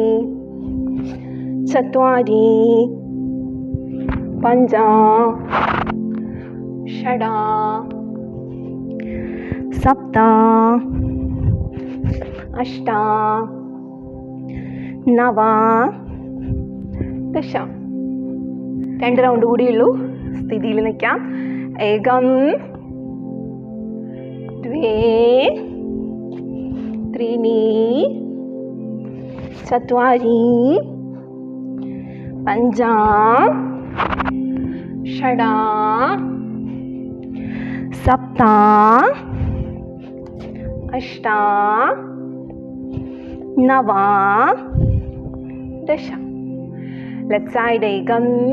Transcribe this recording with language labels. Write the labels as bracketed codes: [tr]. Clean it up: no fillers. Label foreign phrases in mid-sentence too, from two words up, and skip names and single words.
[sa] चत्वारि पञ्च षड् सप्त अष्ट नव [ml] दश 2 റൗണ്ട് കൂടിയുള്ളൂ സ്ഥിതിയിൽ നിൽക്കാം एकं [sa] द्वे त्रीणि चत्वारि पञ्च षड् सप्त अष्ट नव दश [en] left side [sa] एकं